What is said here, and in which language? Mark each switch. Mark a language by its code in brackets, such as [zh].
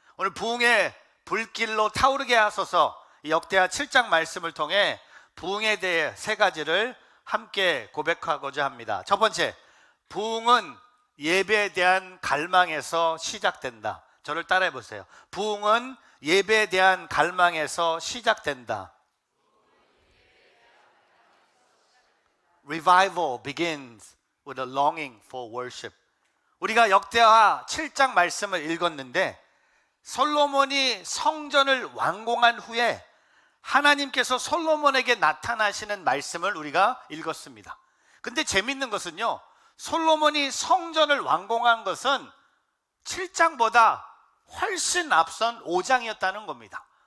[ko] 오늘 부흥의 불길로 타오르게 하소서, 이 역대하 7장 말씀을 통해 부흥에 대해 세 가지를 함께 고백하고자 합니다. 첫 번째, 부흥은 예배에 대한 갈망에서 시작된다. 저를 따라해 보세요. 부흥은 예배에 대한 갈망에서 시작된다. [en] Revival begins with a longing for worship. [ko] 우리가 역대하 7장 말씀을 읽었는데, 솔로몬이 성전을 완공한 후에 하나님께서 솔로몬에게 나타나시는 말씀을 우리가 읽었습니다. 근데 재밌는 것은요, 솔로몬이 성전을 완공한 것은 7장보다 훨씬 앞선 5장이었다는 겁니다.